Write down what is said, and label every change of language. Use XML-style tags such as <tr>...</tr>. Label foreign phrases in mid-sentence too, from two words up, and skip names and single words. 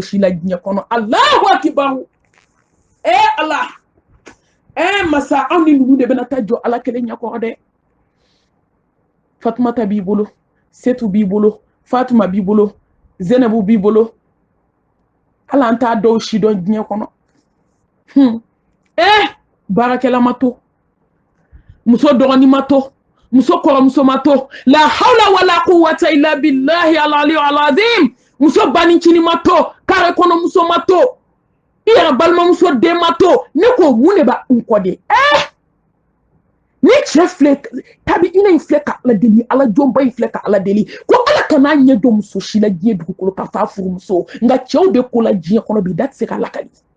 <bm>si la diɲɛ kɔnɔ</bm> <ar>الله أكبر</ar> <bm>ala masa anw ni nugu de bɛna taa jɔ ala kelen ɲɛkɔrɔ dɛ fatumata b'i bolo setu b'i bolo fatuma b'i bolo zenabu b'i bolo ala an t'a dɔw si dɔn diɲɛ kɔnɔ baarakɛla ma to muso dɔgɔni ma to muso kɔrɔmuso ma to</bm> <ar>لا حول ولا قوة إلا بالله العلي العظيم</ar> <bm>muso banincini ma to kare kɔnɔ muso ma to i yɛrɛ balimamuso den ma to ne ko mun de b'a n kɔ de ni cɛ filɛ tabi ina in filɛ ka ala deli ala jɔnba in filɛ ka ala deli ko ala kana ɲɛ dɔn muso si la diɲɛ dugukolo ka fa furumuso nka cɛw de ko la diɲɛ kɔnɔ bi da tɛ se ka lakali</bm>